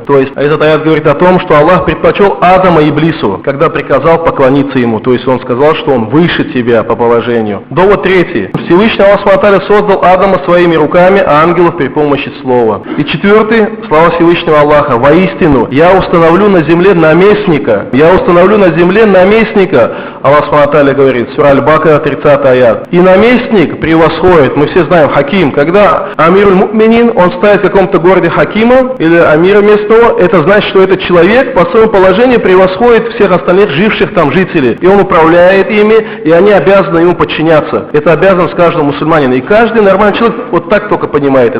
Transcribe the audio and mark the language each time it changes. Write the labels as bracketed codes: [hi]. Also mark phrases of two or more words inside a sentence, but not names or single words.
[ru] То есть этот аят говорит о том, что Аллах предпочел Адама Иблису, когда приказал поклониться ему. То есть он сказал, что он выше тебя по положению. Довод третий. Всевышний Аллах [ar] سبحانه وتعالى [ru] создал Адама своими руками, а ангелов при помощи слова. И четвертый, слова Всевышнего Аллаха: «Воистину, я установлю на земле наместника». Я установлю на земле наместника. Аллах [ar] سبحانه وتعالى [ru] говорит, сура Аль-Бакара, 30 аят. И наместник превосходит, мы все знаем, хаким. Когда [ar] أمير المؤمنين, [ru] он ставит в каком-то городе хакима или амира местного, это значит, что этот человек по своему положению превосходит всех остальных живших там жителей. И он управляет ими, и они обязаны ему подчиняться. Это обязанность каждого мусульманина. И каждый нормальный человек вот так только понимает это.